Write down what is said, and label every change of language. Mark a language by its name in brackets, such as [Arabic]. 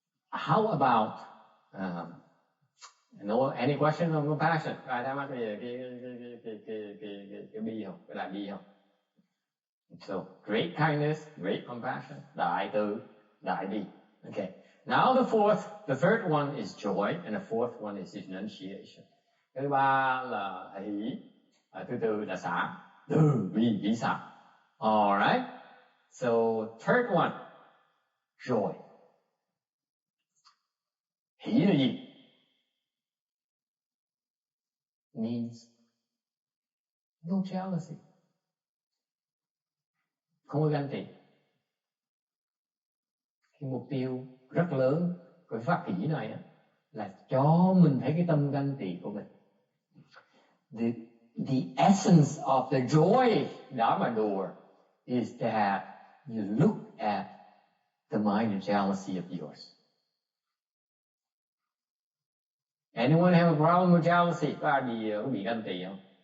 [English] how about any question on compassion? [Vietnamese] Ai thắc mắc về cái bi không? Cái là bi không? [English] So great kindness, great compassion, [Vietnamese] đại từ, đại bi. [English] Okay. Now the third one is joy, and the fourth one is renunciation. [Vietnamese] Thứ ba là hỷ, thứ tư là xả, từ bi hỷ xả. [English] All right. So third one, joy. [Vietnamese] Hỷ là gì? [English] Means no jealousy. [Vietnamese] Không có ganh tị. Cái mục tiêu rất lớn của phát hỷ này là cho mình thấy cái tâm ganh tị của mình. [English] The essence of the joy Dharma door is that you look at the mind of jealousy of yours. Anyone have a problem with jealousy? [Vietnamese] Có ai bị ganh tị không?